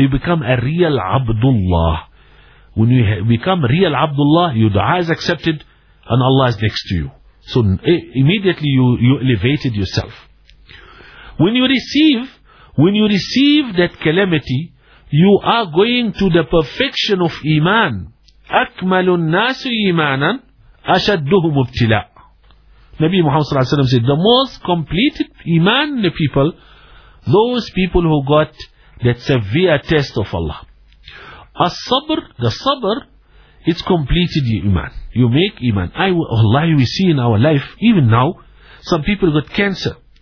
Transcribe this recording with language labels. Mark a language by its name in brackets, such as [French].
[English] You become a real Abdullah. When you become real Abdullah, your dua is accepted and Allah is next to you. So immediately you elevated yourself. When you receive that calamity, you are going to the perfection of iman. [Arabic] أَكْمَلُ النَّاسُ إِيمَانًا أَشَدُّهُمُ ابْتِلَاءً. [English] Nabi Muhammad sallallahu alaihi wasallam said, the most completed iman in the people, those people who got that severe test of Allah. As-sabr, the sabr, it's completed iman. You make iman. We see in our life, even now, some people got cancer.